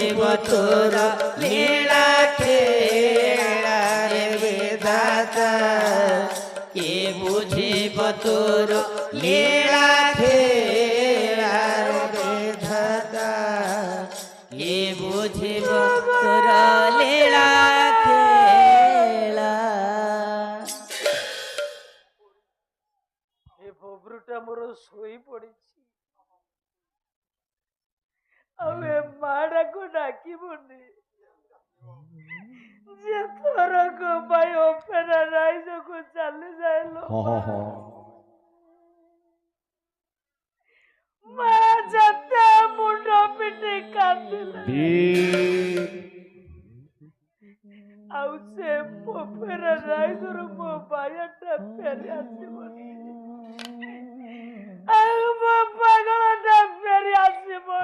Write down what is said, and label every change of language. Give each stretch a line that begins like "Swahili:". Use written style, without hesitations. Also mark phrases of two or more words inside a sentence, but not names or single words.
Bangla: তোর লীলা খেলা রে বিধাতা কে বুঝিব তোর লীলা খেলা রে বিধাতা কে বুঝিব তোর লীলা খেলা।
Odia: ଏ ବବ୍ରୁଟା ମୋର ଶୋଇ ପଡିଛି ଆଉ ଏ ମାଡାକୁ ଡାକିବୁନି ଯେ ଥରକ ପାଇଁ ଅପେରା ରାଇଜକୁ ଚାଲି ଯାଇଲ ମା ଯେତେ ମୁଣ୍ଡ ପିଟି କାନ୍ଦିଲା ଆଉ ସେ ଅପେରା ରାଇଜରୁ ମୋ ବାୟାଟା ଫେରି ଆସିବନି ଆଉ ମୋ ପାଗଳଟା ଫେରି ଆସିବନି।